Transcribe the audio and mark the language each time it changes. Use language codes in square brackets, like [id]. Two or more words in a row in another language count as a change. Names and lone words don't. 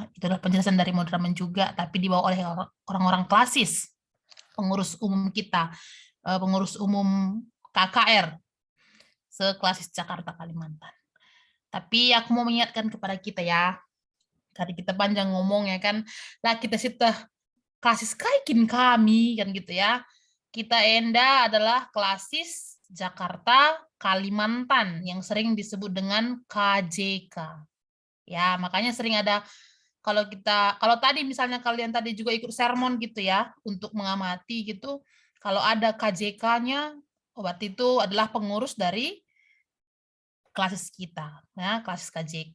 [id] Itu adalah penjelasan dari Modramen juga, tapi dibawa oleh orang-orang Klasis, pengurus umum kita, pengurus umum KKR seklasis Jakarta Kalimantan. Tapi aku mau mengingatkan kepada kita ya, tadi kita panjang ngomong ya kan, lah kita sudah klasis kaikin kami kan gitu ya. Kita Enda adalah klasis Jakarta Kalimantan yang sering disebut dengan KJK. Ya, makanya sering ada kalau tadi misalnya kalian tadi juga ikut sermon gitu ya untuk mengamati gitu, kalau ada KJK-nya berarti itu adalah pengurus dari klasis kita, ya, klasis KJK.